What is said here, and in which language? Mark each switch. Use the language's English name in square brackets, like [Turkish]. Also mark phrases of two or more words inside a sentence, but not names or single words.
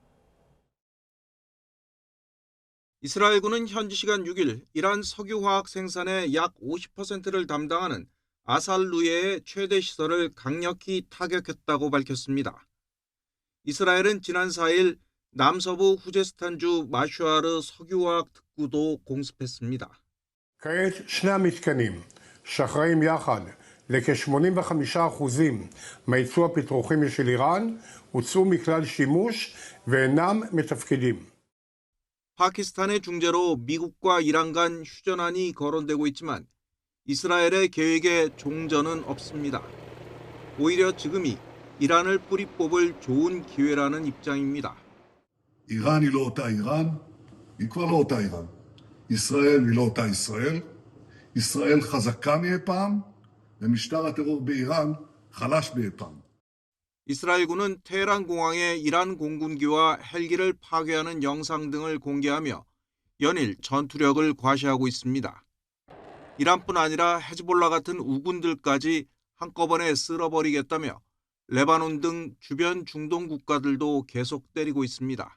[Korean] 이스라엘군은 현지 시간 6일 이란 석유화학 생산의 약 50%를 담당하는 아살루예의 최대 시설을 강력히 타격했다고 밝혔습니다. 이스라엘은 지난 4일 남서부 후제스탄주 마슈아르 석유화학 특구도 공습했습니다. [Hebrew] כעת שני המתקנים שאחראים יחד לכ-85% מהייצוא הפטרוכימי של איראן הוצאו מכלל שימוש ואינם מתפקדים. [Korean] 파키스탄의 중재로 미국과 이란 간 휴전안이 거론되고 있지만 이스라엘의 계획에 종전은 없습니다. 오히려 지금이 이란을 뿌리 뽑을 좋은 기회라는 입장입니다. [Hebrew] איראן היא לא אותה איראן, היא כבר לא אותה איראן. ישראל היא לא אותה ישראל. ישראל חזקה מאי פעם, ומשטר הטרור באיראן חלש מאי פעם. [Korean] 이스라엘군은 테헤란 공항에 이란 공군기와 헬기를 파괴하는 영상 등을 공개하며 연일 전투력을 과시하고 있습니다. 이란뿐 아니라 헤즈볼라 같은 우군들까지 한꺼번에 쓸어버리겠다며 레바논 등 주변 중동 국가들도 계속 때리고 있습니다.